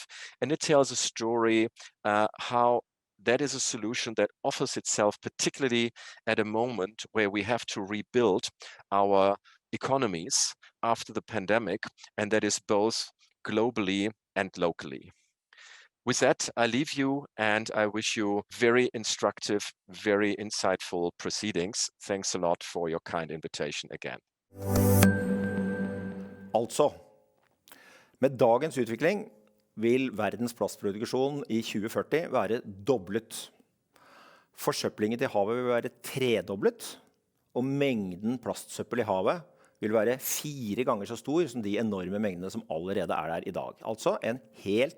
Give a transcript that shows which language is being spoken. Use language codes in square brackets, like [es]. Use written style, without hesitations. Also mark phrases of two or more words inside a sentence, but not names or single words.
[en] And it tells a story how that is a solution that offers itself, particularly at a moment where we have to rebuild our economies after the pandemic, and that is both globally and locally. With that, I leave you and I wish you very instructive, very insightful proceedings. Thanks a lot for your kind invitation again. [no] Altså, med dagens utvikling vil verdens plastproduksjon i 2040 være doblet. Forsøplingen til havet vil være tredoblet, og mengden plastsøppel i havet vil være 4 ganger så stor som de enorme mengdene som allerede er der i dag.